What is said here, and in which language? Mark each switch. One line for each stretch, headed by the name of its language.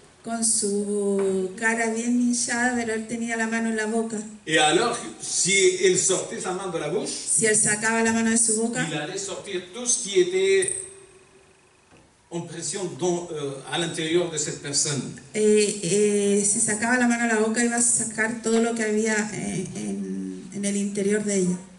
Spanish: con su cara bien hinchada, pero él tenía la mano en la boca.
French: Et alors, si il sortait sa main de la bouche,
Spanish: Si él sacaba la mano de su boca,
French: il allait sortir tout ce qui était en pression à l'intérieur de cette personne.
Spanish: si sacaba la mano de la boca, iba a sacar todo lo que había en el interior de ella.